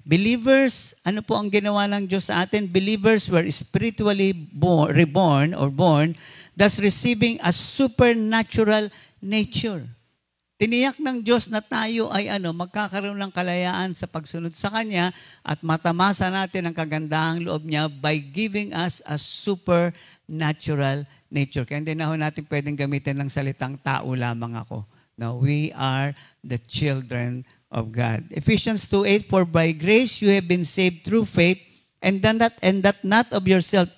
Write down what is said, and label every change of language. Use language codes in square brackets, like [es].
[tl] Believers, ano po ang ginawa ng Diyos sa atin? [en] Believers were spiritually reborn or born, thus receiving a supernatural nature. [tl] Tiniyak ng Diyos na tayo ay magkakaroon ng kalayaan sa pagsunod sa Kanya at matamasa natin ang kagandahang loob niya [en] by giving us a supernatural nature. [tl] Kaya hindi na natin pwedeng gamitin ng salitang tao lamang ako. [en] No, we are the children of God. Ephesians 2:8, for by grace you have been saved through faith, and that not of yourself.